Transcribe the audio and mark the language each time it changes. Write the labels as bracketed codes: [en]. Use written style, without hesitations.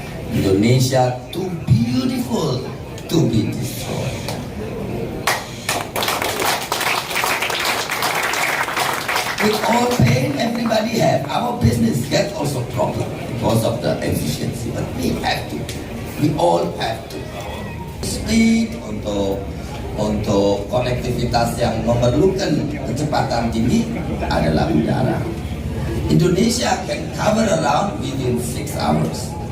[en] Indonesia too beautiful to be destroyed. With all pain everybody have, our business get also problem because of the efficiency. But we have to, we all have to. [id] Speed untuk konektivitas yang memerlukan kecepatan tinggi adalah udara. [en] Indonesia can cover around within 6 hours.